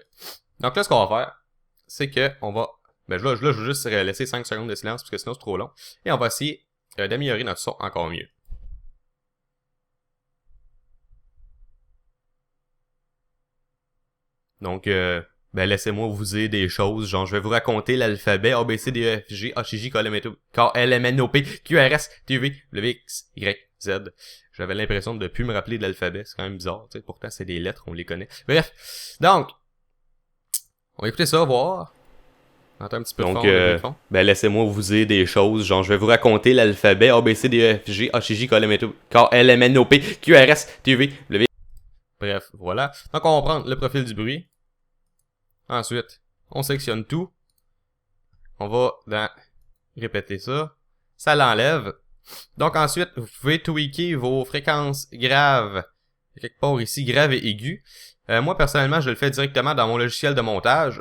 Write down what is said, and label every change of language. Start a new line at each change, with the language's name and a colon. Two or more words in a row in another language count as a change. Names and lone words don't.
French: Donc là, ce qu'on va faire, c'est que on va... je vais juste laisser 5 secondes de silence parce que sinon c'est trop long. Et on va essayer d'améliorer notre son encore mieux. Donc, laissez-moi vous dire des choses. Genre, je vais vous raconter l'alphabet A, B, C, D, E, F, G, H, I, J, K, L, M, N, O, P, Q, R, S, T, U, V, W, X, Y, Z. J'avais l'impression de ne plus me rappeler de l'alphabet. C'est quand même bizarre, tu sais. Pourtant, c'est des lettres, on les connaît. Bref. Donc, on va écouter ça, voir. On entend un petit peu de fond. Laissez-moi vous dire des choses. Genre, je vais vous raconter l'alphabet A, B, C, D, E, F, G, H, I, J, K, L, M, N, O, P, Q, R, S, T, U, V, W. Bref, voilà. Donc, on va prendre le profil du bruit. Ensuite, on sélectionne tout. On va dans répéter ça. Ça l'enlève. Donc ensuite, vous pouvez tweaker vos fréquences graves. Quelque part ici, graves et aiguës. Moi, personnellement, je le fais directement dans mon logiciel de montage.